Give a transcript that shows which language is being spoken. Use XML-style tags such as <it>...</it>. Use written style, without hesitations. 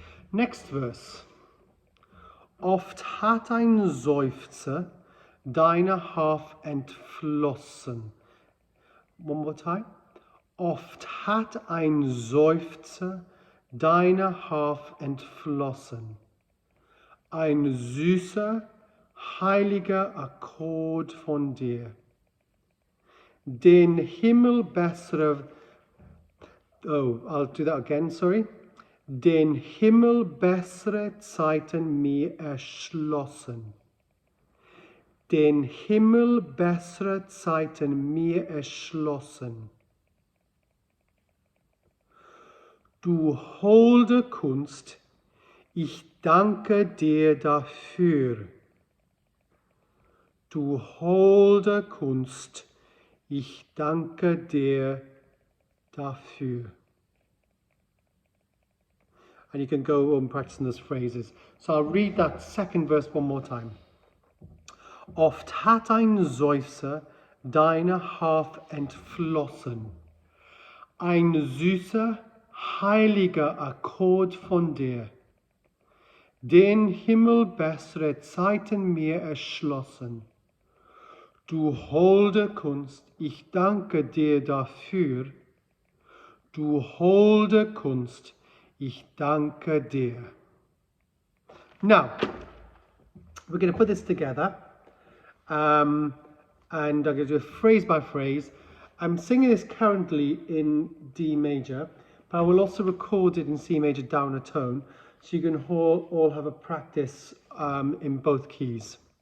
<en>Next verse.</en> <de>Oft hat ein Seufzer deine Haf entflossen.</de> <en>One more time.</en> <de>Oft hat ein Seufzer deine Haf entflossen. Ein süßer, heiliger Akkord von dir. Den Himmel bessere,</de> <en>I'll do that again, sorry.</en> <de>Den Himmel bessere Zeiten mir erschlossen. Den Himmel bessere Zeiten mir erschlossen. Du holde Kunst, ich danke dir dafür. Du holde Kunst, ich danke dir dafür.</de> <en>And you can go on practicing those phrases. So I'll read that second verse one more time.</en> <de>Oft hat ein Seufzer deine Haf entflossen. Ein süßer, heiliger Akkord von dir. Den Himmel bessere Zeiten mir erschlossen. Du holde Kunst, ich danke dir dafür. Du holde Kunst, ich danke dir.</de> <en>Now, we're going to put this together. And I'm going to do it phrase by phrase. I'm singing this currently in D major, but I will also record it in C major down a tone, so you can all have a practice in both keys.</en>